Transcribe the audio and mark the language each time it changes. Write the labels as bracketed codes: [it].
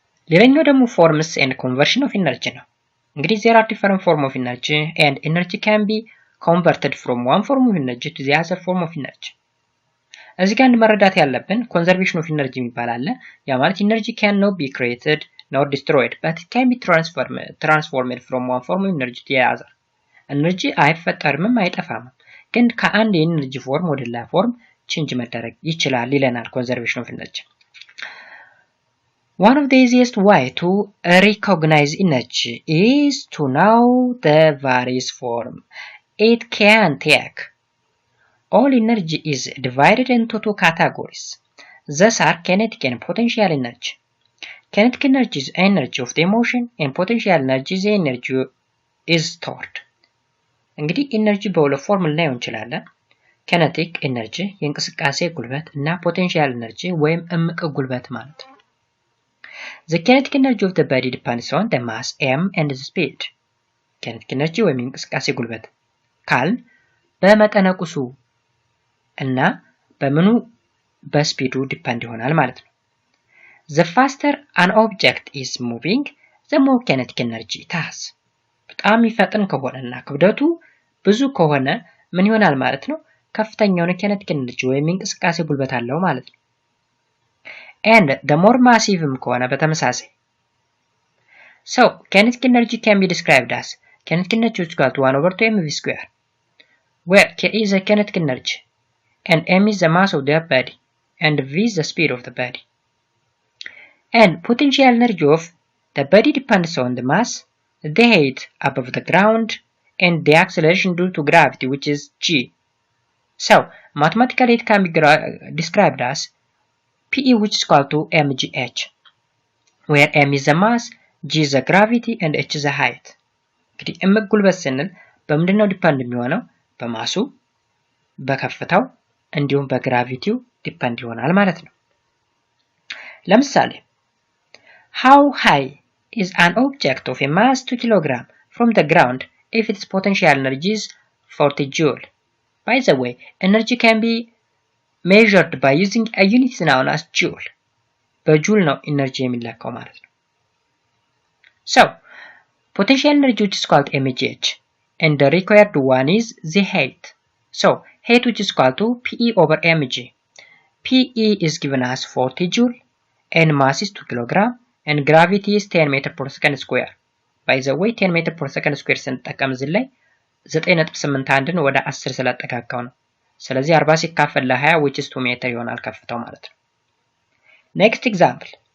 [am] ሌላኛው ደግሞ [en] forms and conversion of energy [am] ነው። እንግዲህ [en] there are different form of energy and energy can be converted from one form of energy to the other form of energy። [am] እዚህ ጋር መረዳት ያለብን ኮንዘርቬሽን ኦፍ ኢነርጂ የሚባል አለ። ያ ማለት [en] ኢነርጂ can not be created nor destroyed but it can be transformed from one form of energy to the other. [am] ኢነርጂ አይፈጠርም አይጠፋም፣ ግን ከአንድ የኢነርጂ ፎርም ወደ ሌላ ፎርም ቼንጅ መደረግ ይችላል ይለናል ኮንዘርቬሽን ኦፍ ኢነርጂ። [en] One of the easiest way to recognize energy is to know the various form it can take. All energy is divided into two categories. These are kinetic and potential energy. Kinetic energy is energy of the motion and potential energy is energy is stored. [am] እንግዲህ ኢነርጂ በሁለት ፎርም ልናየው እንችላለን። [en] kinetic energy [am] የእንቅስቃሴ ጉልበት እና [en] potential energy [am] ወይም እምቅ ጉልበት ማለት ነው። [en] The kinetic energy of the body depends on the mass m and the speed. [am] kinetic energy ወይም የእንቅስቃሴ ጉልበት ካል በመጠነቁሱ እና በምኑ በስፒዱ ዲፔንድ ይሆናል ማለት ነው። [en] The faster an object is moving, the more kinetic energy it has. [am] በጣም ይፈጥን ከሆነና ክብደቱ ብዙ ከሆነ ምን ይሆናል ማለት ነው? ከፍተኛ የሆነ [en] kinetic energy [am] ወይም እንቅስቃሴ ጉልበት አለው ማለት ነው። [en] And the more massive [am] ከሆነ በተመሳሳይ [en] So kinetic energy can be described as kinetic energy is equal to 1 over 2 mv square, where k is the kinetic energy and m is the mass of the body and v is the speed of the body. And potential energy of the body depends on the mass, the height above the ground, and the acceleration due to gravity, which is g. So mathematically it can be described as PE, which is equal to mgh, where m is the mass, g is the gravity, and h is the height. [am] እንግዲህ እምቅ ጉልበት ስንል በምንድነው ዲፔንድ የሚሆነው? በማሱ፣ በከፍታው እንዲሁም በግራቪቲው ዲፔንድ ይሆናል ማለት ነው። [en] ለምሳሌ how high is an object of a mass 2 kg from the ground if its potential energy is 40 joule? By the way, energy can be measured by using a unit known as joule. [am] በጆule ነው ኢነርጂ የሚለካው ማለት ነው። [en] So potential energy which is called mgh and the required one is the height. So height which is equal to PE over mg. PE is given as 40 joule and mass is 2 kg and gravity is 10 meter per second square. By the way 10 meter per second square [am] ስንጠቀም እዚህ ላይ 9.81ን ወደ 10 ስለተጠጋጋው ነው። ስለዚህ 40 ሲካፈል ለ20 [en] which is 2 meter [am] ይሆናል ከፍታው ማለት ነው። [en] Next example.